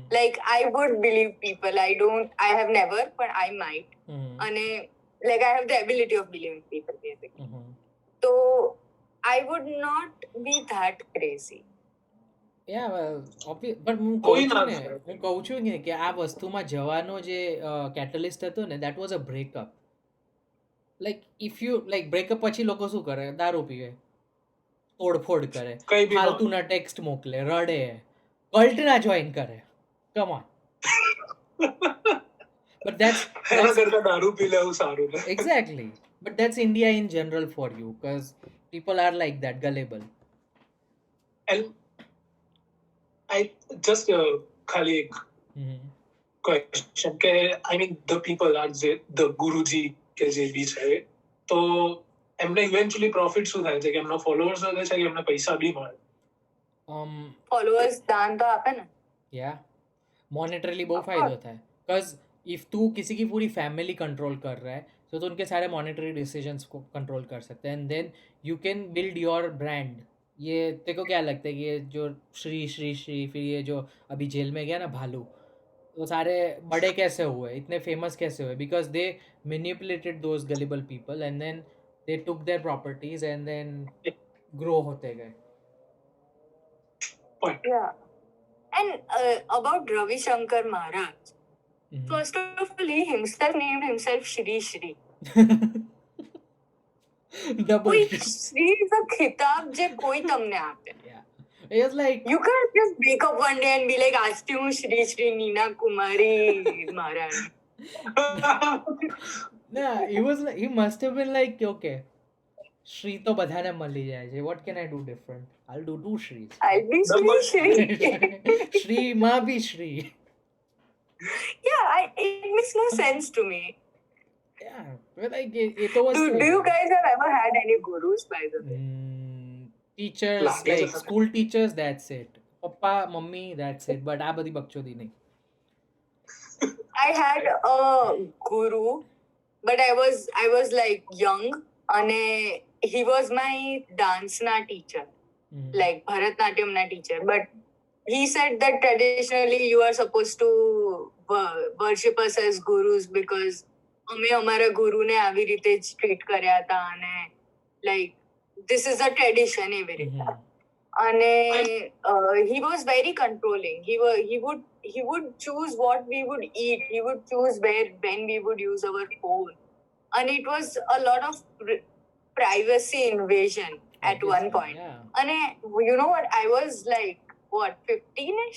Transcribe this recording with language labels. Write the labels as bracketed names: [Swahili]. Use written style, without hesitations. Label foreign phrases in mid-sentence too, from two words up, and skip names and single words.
[English] like I would believe people. I have never, but I might. Mhm. And like I have the ability of believing people, basically. Mhm. So I would not be that crazy. Yeah, well, but હું [Gujarati] કોઈ કહું છું ના ને થાય. હું કહું છું ને કે આ વસ્તુમાં જવાનો જે કેટલિસ્ટ હતો ને [English] that was a breakup. like if you like breakup [Gujarati] પછી લોકો શું કરે? દારૂ પીવે, તોડફોડ કરે, કઈ બી ફાલતુના ટેક્સ્ટ મોકલે, રડે, કલ્ટના જોઈન કરે. [English] come on. But that's [Gujarati] એના કરતા દારૂ પી લેવું સારું ને. [English] exactly. But that's India in general for you because people are like that, gullible. And I just [Gujarati] ખાલી એક Mhm. question કે [English] I mean the people are the [Gujarati] ગુરુજી કે જે બી છે તો એમને [English] eventually profit [Gujarati] શું થાય છે કે એમના ફોલોઅર્સ વધે છે કે એમને પૈસા બી મળે? Followers દાન તો આપે ના. [Hindi] या मॉनेटरली बहुत फायदा होता है [English] because if [Hindi] तू किसी की पूरी [English] family control [Hindi] कर रहा है तो उनके सारे [English] monetary decisions [Hindi] को कंट्रोल कर सकते हैं [English] and then you can build your brand. [Hindi] ये तेरे को क्या लगता है कि ये जो श्री श्री श्री फिर ये जो अभी जेल में गया ना भालू, वो सारे बड़े कैसे हुए, इतने फेमस कैसे हुए? [English] because they manipulated those gullible people and then they took their properties and then ग्रो [Hindi] होते गए. [English] Point. Yeah. And about Ravi Shankar Maharaj, Mhm. first of all, he himself named himself Shri Shri. Double [Gujarati] कोई [English] shit. Shri is a [Gujarati] ખિતાબ જે કોઈ તમને આપે. [English] Yeah. It's like You can't just wake up one day and be like, [Gujarati] આજ હું Shri Shri Nina Kumari Maharaj. [English] yeah, he must have been like, okay, Shri [Gujarati] તો બધાને મળી જાય છે. [English] What can I do different? I'll do two Shris. I'll be Shri Double Shri. [Gujarati] Shri માં બી Shri. [English] Yeah, it makes no sense to me. Yeah, but like [Gujarati] એ તો [English] Do [Gujarati] વસ્તુ [English] you guys have ever had any gurus, by the way? teachers, [Gujarati] લાગે છે [English] like [Gujarati] તમને? [English] school teachers, that's it. [Gujarati] પપ્પા મમ્મી, [English] that's it. But [Gujarati] આ બધી બકચોદી નહીં. [English] I had a guru, but I was like young, and he was my dance na teacher, Mhm. like Bharatnatyam na teacher. But he said that traditionally you are supposed to worship us as gurus because [Gujarati] અમે અમારા ગુરુને આવી રીતે જ ટ્રીટ કર્યા હતા [English] અને like this is a tradition [Gujarati] એવી રીતે. Mhm. [English] અને he was very controlling. He would choose what we would eat. He would choose when we would use our phone. And it was a lot of privacy invasion at one Obviously, point. yeah. And you know what? I was like, what, 15ish?